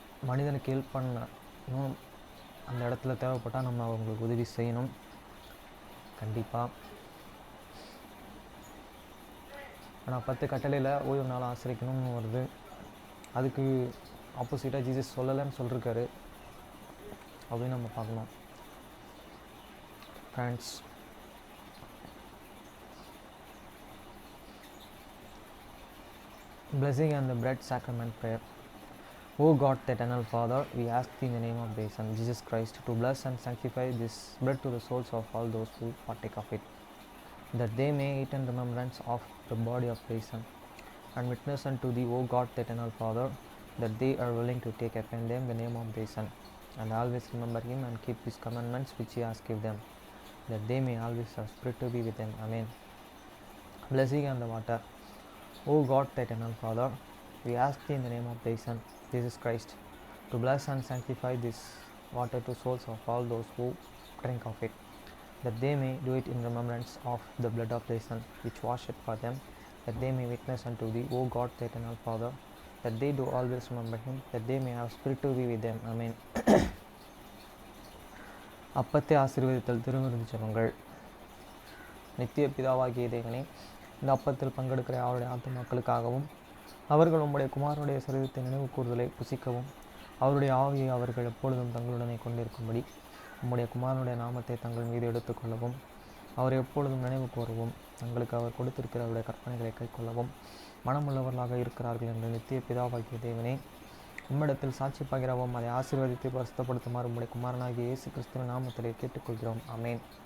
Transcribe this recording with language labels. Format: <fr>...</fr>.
<ta>மனிதனுக்கு ஹெல்ப் பண்ணணும், அந்த இடத்துல தேவைப்பட்டால் நம்ம அவங்களுக்கு உதவி செய்யணும் கண்டிப்பாக. ஆனால் 10 கட்டளையில் ஓய்வு நாள் ஆசிரியக்கணும்னு வருது. அதுக்கு ஆப்போசிட்டாக ஜீசஸ் சொல்லலைன்னு சொல்லியிருக்காரு அப்படின்னு நம்ம பார்க்கணும்.</ta> <en>Friends, blessing and the bread sacrament prayer. O God, the eternal Father, we ask thee in the name of thy Son, Jesus Christ, to bless and sanctify this bread to the souls of all those who partake of it, that they may eat in remembrance of the body of thy Son, and witness unto thee, O God, the eternal Father, that they are willing to take upon them the name of thy Son, and always remember him and keep his commandments which he has given them, that they may always have spirit to be with them. Amen. Blessing and the water. O God, the eternal Father, we ask thee in the name of thy Son, Jesus Christ, to bless and sanctify this water to souls of all those who drink of it, that they may do it in remembrance of the blood of thy Son, which washeth for them, that they may witness unto thee, O God, the eternal Father, that they do always remember him, that they may have spirit to be with them. Amen.</en> <ta>அப்பத்தை ஆசீர்வதித்தல் திருவிருந்து ஜெபங்கள். நித்திய பிதாவாகிய தேவனே, இந்த அப்பத்தில் பங்கெடுக்கிற அவருடைய ஆத்துமாக்களுக்காகவும் அவர்கள் உம்முடைய குமாரனுடைய சரீரத்தை நினைவு கூறுதலை புசிக்கவும் அவருடைய ஆவியை அவர்கள் எப்பொழுதும் தங்களுடனே கொண்டிருக்கும்படி உம்முடைய குமாரனுடைய நாமத்தை தங்கள் மீது எடுத்துக்கொள்ளவும் அவரை எப்பொழுதும் நினைவு கூறவும் தங்களுக்கு அவர் கொடுத்திருக்கிற அவருடைய கற்பனைகளை கைக்கொள்ளவும் மனமுள்ளவர்களாக இருக்கிறார்கள் என்ற நித்திய பிதாவாகிய தேவனே, உம்மிடத்தில் சாட்சி பகிரவும் அதை ஆசீர்வதித்து பரிசுத்தப்படுத்துமாறு உம்முடைய குமாரனாகிய இயேசு கிறிஸ்துவின் நாமத்திலே கேட்டுக்கொள்கிறோம். ஆமேன்.</ta>